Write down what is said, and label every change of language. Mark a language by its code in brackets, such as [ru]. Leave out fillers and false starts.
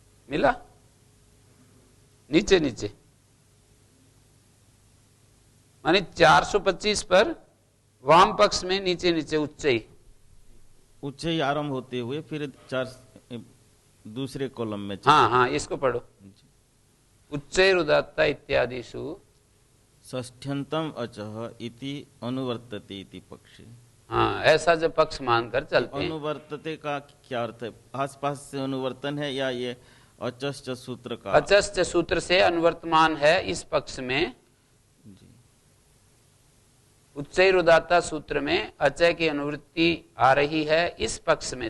[hi] मिला? नीचे नीचे मानी 425 पर वाम पक्ष में नीचे नीचे उच्च ही आरंभ होते हुए फिर 4 दूसरे कॉलम में। हाँ हाँ, इसको पढ़ो। [sa] उच्चैर उदात्ता इत्यादिषु षष्ठ्यंतम अचः इति अनुवर्तते इति पक्षे। [hi] हाँ, ऐसा जब पक्ष मानकर चलते हैं। अनुवर्तते का क्या अर्थ है? आसपास से अनुवर्तन है या ये अचश्च सूत्र का? अचश्च सूत्र से अनुवर्तमान है इस पक्ष में। उच्चैर उदात्ता सूत्र में अचय की अनुवृत्ति आ रही है इस पक्ष में।